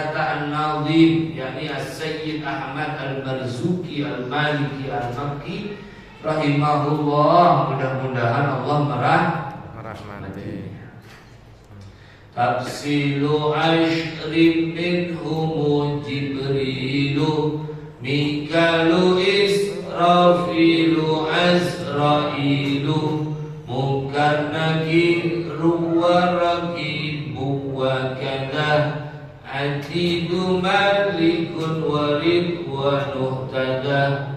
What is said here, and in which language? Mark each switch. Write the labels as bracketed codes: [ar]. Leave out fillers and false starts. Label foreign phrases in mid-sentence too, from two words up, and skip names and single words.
[id] An-Nazim, yakni As-Sayyid Ahmad Al-Marzuki Al-Maliki Al-Makki rahimahullah. Mudah-mudahan Allah merahmati. [ar] تفصيل عشر منهم جبريل ميكال إسرافيل عزرائيل منكر نكير ورقيب وكذا عتيد مالك ورضوان احتذى.